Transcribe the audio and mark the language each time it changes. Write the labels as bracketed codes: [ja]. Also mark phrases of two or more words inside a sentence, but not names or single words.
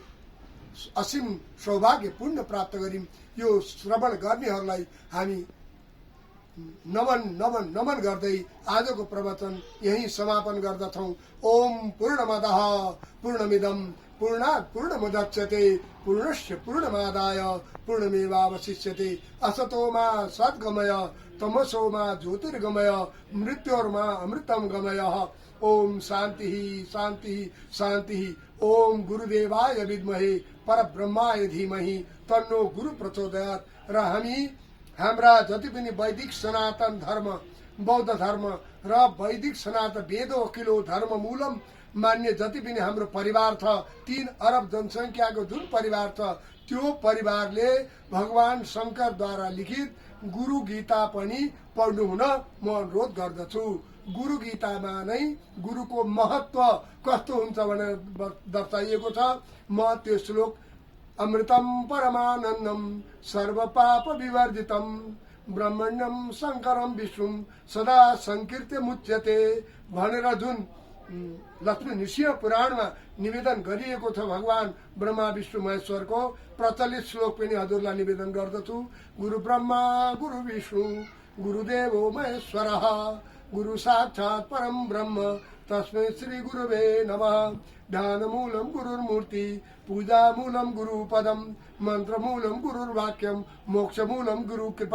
[ne] असीम सौभाग्य पुण्य प्राप्त गर्यौं, यो श्रवण गर्नेहरूलाई हामी नमन नमन नमन गर्दै आजको प्रवचन यही समापन गर्दछौं। [sa] ओम पूर्णमदः पूर्णमिदं पूर्णात् पूर्णमुदच्यते पूर्णस्य पूर्णमादाय पूर्णमेवावशिष्यते। असतो मा सद्गमय तमसो मा ज्योतिर्गमय मृत्योर्मा अमृतं गमय। ओम शांति शांति शांति। ओम गुरुदेवाय विद्महे परब्रह्माय धीमहि तन्नो गुरु प्रचोदयात्। [ne] र हामी हाम्रा जति पनि वैदिक सनातन धर्म बौद्ध धर्म र वैदिक सनातन [sa] वेदो अखिलो धर्म मूलम [ne] मान्य जति पनि हाम्रो परिवार छ, 3 अरब जनसङ्ख्याको जुन परिवार छ, त्यो परिवारले भगवान शङ्करद्वारा लिखित गुरु गीता पनि पढ्नु हुन म अनुरोध गर्दछु। गुरु गीतामा नै गुरुको महत्व कस्तो हुन्छ भनेर दर्शाइएको छ। म त्यो श्लोक [sa] अमृतम परमानन्दम सर्वपाप विवर्जितम ब्रह्मण्यम शङ्करम विष्णुम सदा संकीर्त्य मुच्यते [ne] भनेर जुन लक्ष्मी नृसिंह पुराणमा निवेदन गरिएको छ भगवान ब्रह्मा विष्णु महेश्वरको प्रचलित श्लोक पनि हजुरलाई निवेदन गर्दछु। [sa] गुरु ब्रह्मा गुरु विष्णु गुरुदेवो महेश्वरः गुरु साक्षात् परम ब्रह्म तस्मै श्री गुरुवे नमः। ध्यान मूलम गुरुर्मूर्ति पूजा मूलम गुरुपदम मंत्र मूलम गुरुर्वाक्यम मोक्ष मूलम गुरु कृपा।